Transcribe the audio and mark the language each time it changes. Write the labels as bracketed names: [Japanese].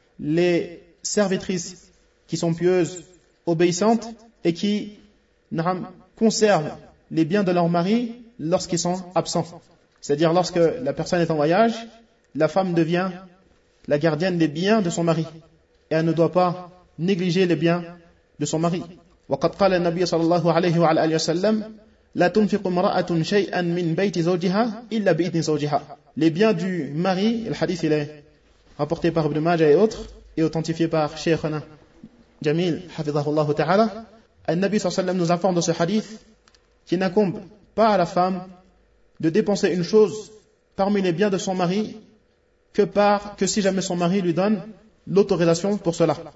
[French] Les servitrices qui sont pieuses, obéissantes et qui conservent les biens de leur mari lorsqu'ils sont absents. C'est-à-dire lorsque la personne est en voyage, la femme devient la gardienne des biens de son mari. Et elle ne doit pas négliger les biens de son mari. [Arabic] وقد قال النبي صلى الله عليه وعلى آله وسلم لا تنفق امرأة شيئا من بيت زوجها إلا بإذن زوجها. [French] Les biens du mari, le hadith il est rapporté par Ibn Majah et autres, et authentifié par Cheikhana Jamil, [Arabic] hafizahullah ta'ala, [French] le Nabi sallam nous informe dans ce hadith qu'il n'incombe pas à la femme de dépenser une chose parmi les biens de son mari que si jamais son mari lui donne l'autorisation pour cela.